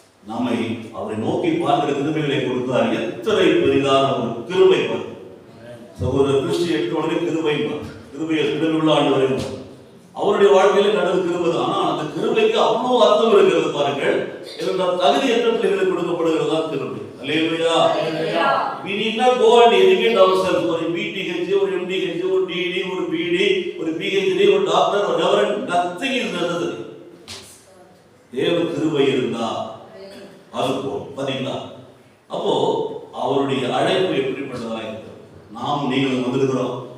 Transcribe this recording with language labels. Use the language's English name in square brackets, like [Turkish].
[Tamil] நம்மை அவரை நோக்கி பார்க்கிற கிருபைகளை கொடுத்தார். எத்தனை பெரிதான ஒரு கிருபை பார். ஒரு கிறிஸ்டி எடுத்த உடனே கிருபை கிருபையை கிருபையுள்ள ஆண்டவரை அவருடைய வாழ்க்கையில நடந்த கிருபை. ஆனால் அந்த கிருபைக்கு அவ்வளவு அர்த்தம் இருக்கிறது பாருங்கள். இதனால் தகுதியற்ற பிள்ளைகளுக்கு கொடுக்கப்படுகிறது தான் கிருபை. அல்லேலூயா. [English] We need not go and educate ourselves. [Tamil] ஒரு BTH, ஒரு MDH, ஒரு DD, ஒரு BD, ஒரு PhD, ஒரு டாக்டர், ஒரு ரெவரண்ட், [English] nothing is necessary. [Tamil] தேவ கிருபை இருந்தா அது போதும். பாத்தீங்களா? அப்போ அவருடைய அழைப்பு எப்படிப்பட்டதா இருக்கிறது. நாம் நீங்களும் வந்திருக்கிறோம்.